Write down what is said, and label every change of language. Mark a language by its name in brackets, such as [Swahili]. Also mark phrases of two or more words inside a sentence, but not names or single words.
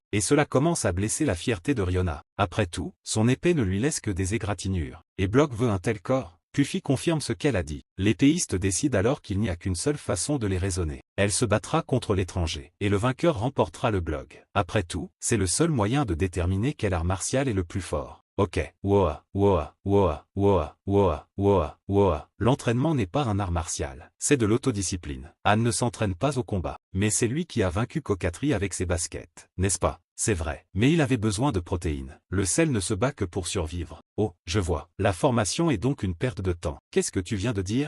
[French] Et cela commence à blesser la fierté de Riona. Après tout, son épée ne lui laisse que des égratignures. Et Block veut un tel corps? Puffy confirme ce qu'elle a dit. L'épéiste décide alors qu'il n'y a qu'une seule façon de les raisonner. Elle se battra contre l'étranger, et le vainqueur remportera le blog. Après tout, c'est le seul moyen de déterminer quel art martial est le plus fort. Ok, woa, woa, woa, woa, woa, woa, woa. L'entraînement n'est pas un art martial, c'est de l'autodiscipline. Han ne s'entraîne pas au combat, mais c'est lui qui a vaincu Cocatri avec ses baskets, n'est-ce pas? C'est vrai, mais il avait besoin de protéines. Le sel ne se bat que pour survivre. Oh, je vois. La formation est donc une perte de temps. Qu'est-ce que tu viens de dire?